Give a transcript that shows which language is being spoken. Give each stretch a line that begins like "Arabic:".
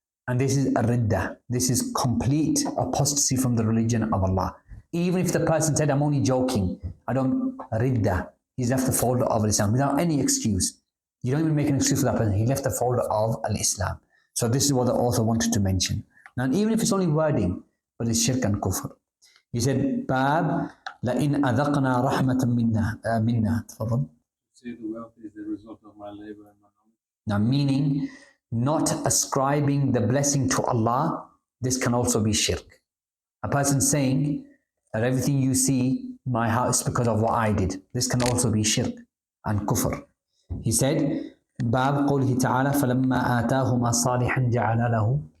English: And this is a ridda. This is complete apostasy from the religion of Allah. Even if the person said, I'm only joking, I don't ridda. He's left the fold of Islam without any excuse. You don't even make an excuse for that person. He left the fold of Al-Islam. So this is what the author wanted to mention. Now, even if it's only wording, but it's shirk and kufr. He said,
Arabic: Bab لَإِنْ أَذَقْنَا رَحْمَةً مِنَّا. تفضل.
English: Say the wealth is the result of my labor and my knowledge. Now, meaning, not ascribing the blessing to Allah, this can also be shirk. A person saying that everything you see, my house, because of what I did. This can also be shirk and kufr. He said,
Arabic: Bab qawlihi ta'ala, فَلَمَّا آتَاهُمَا صَالِحًا جَعَلَ لَهُ.